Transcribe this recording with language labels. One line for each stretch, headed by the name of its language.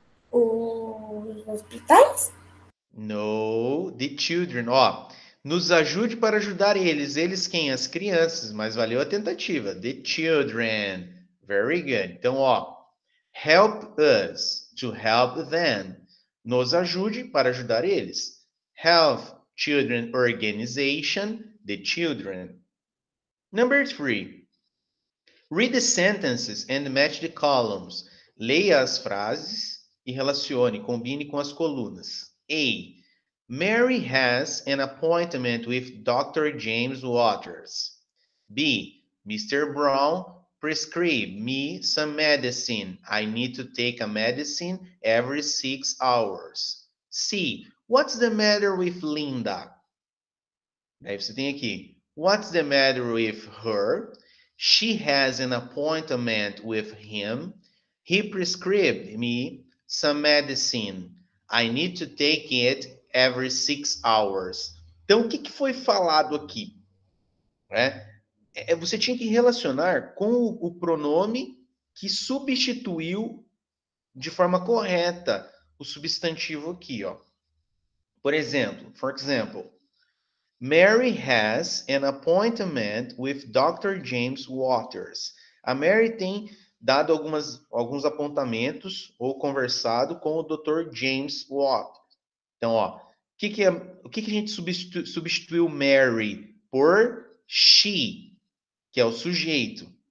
Portuguese: Os hospitais?
English: No, the children.
Portuguese: Ó, nos ajude para ajudar eles. Eles quem? As crianças. Mas valeu a tentativa.
English: The children. Very good.
Portuguese: Então, ó,
English: help us to help them.
Portuguese: Nos ajude para ajudar eles.
English: Health Children Organization, the children. Number 3. Read the sentences and match the columns.
Portuguese: Leia as frases e relacione, combine com as colunas. A.
English: Mary has an appointment with Dr. James Waters. B. Mr. Brown prescribed me some medicine. I need to take a medicine every 6 hours. C. What's the matter with Linda?
Portuguese: Aí você tem aqui.
English: What's the matter with her? She has an appointment with him. He prescribed me some medicine. I need to take it every 6 hours.
Portuguese: Então, o que foi falado aqui? Você tinha que relacionar com o pronome que substituiu de forma correta o substantivo aqui, ó. Por exemplo,
English: for example, Mary has an appointment with Dr. James Waters.
Portuguese: A Mary tem dado alguns apontamentos ou conversado com o Dr. James Waters. Então, ó, o o que a gente substituiu Mary por she, que é o sujeito.